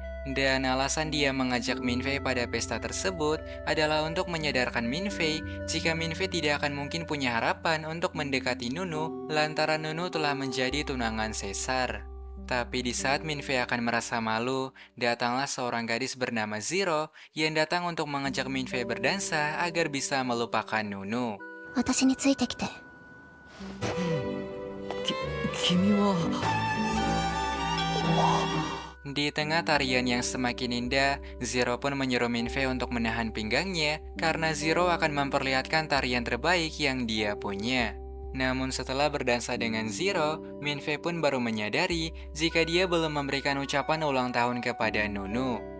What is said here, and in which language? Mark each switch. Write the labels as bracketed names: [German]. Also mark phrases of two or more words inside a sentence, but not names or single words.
[Indonesian] Dan alasan dia mengajak Minfei pada pesta tersebut adalah untuk menyadarkan Minfei jika Minfei tidak akan mungkin punya harapan untuk mendekati Nunu lantaran Nunu telah menjadi tunangan Caesar. Tapi di saat Minfei akan merasa malu, datanglah seorang gadis bernama Zero yang datang untuk mengajak Minfei berdansa agar bisa melupakan Nunu. [Japanese] 私についてきて。君は [Indonesian] Di tengah tarian yang semakin indah, Zero pun menyuruh Minfei untuk menahan pinggangnya karena Zero akan memperlihatkan tarian terbaik yang dia punya. Namun setelah berdansa dengan Zero, Minfei pun baru menyadari jika dia belum memberikan ucapan ulang tahun kepada Nunu.